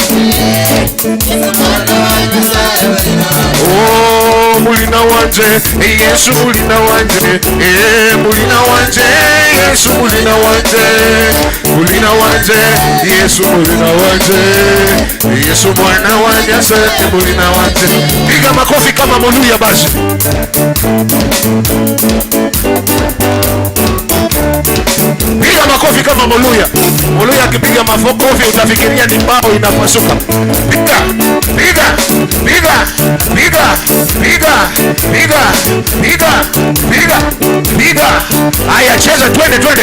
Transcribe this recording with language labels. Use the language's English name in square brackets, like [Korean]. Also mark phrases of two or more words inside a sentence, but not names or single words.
[Luyia] wanje Oh mulina wanje Yesu mulina wanje mulina wanje Yesu mulina wanje mulina wanje Yesu mulina wanje Yesu mwana wa Nyasaye mulina wanje [Swahili] piga makofi kama Moluya basi piga makofi kama Moluya Moluya akipiga makofi utafikiria ni mbao inapasuka piga piga piga piga piga piga piga piga piga haya cheza twende